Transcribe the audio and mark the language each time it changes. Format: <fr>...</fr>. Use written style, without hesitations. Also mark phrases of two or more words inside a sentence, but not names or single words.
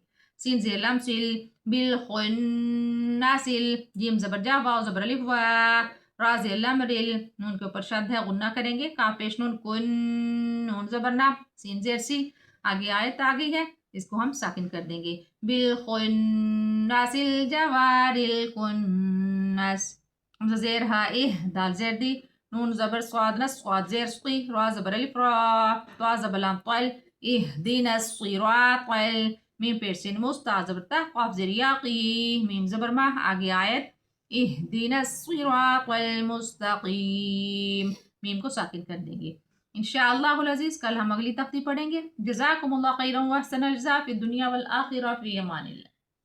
<ur>سین زیر لام سل، بالخناسل، جیم زبر جا، واو زبر الف وا، را زیر لام رل، نون کے اوپر شد ہے، غنہ کریں گے، کا پیش نون کن، نون زبر نا، سین زیر سی، آگے آیت آگئی ہے، اس کو ہم ساکن کر دیں گے۔</ur> <ar>بالخناس الجوار الکنس،</ar> <ur>حمزہ زیر ہا اہ، دال زیر دی، نون زبر صاد نس، صاد زیر سقی، را زبر الف را، طا زبر لام طل،</ur> <ar>اهدنا الصراط،</ar> <ur>میم پیش سین مست، تا زبر تا، قاف زیر یاقی، میم زبر ما، آگے آیت،</ur> <ar>اهدنا الصراط المستقیم،</ar> <ur>میم کو ساکن کر دیں گے۔</ur> <ar>انشاءاللہ العزیز</ar> <ur>کل ہم اگلی تختی پڑھیں گے۔</ur> <ar>جزاکم اللہ خیرا و احسن الجزاء فی الدنیا والآخرہ، فی امان اللہ۔</ar>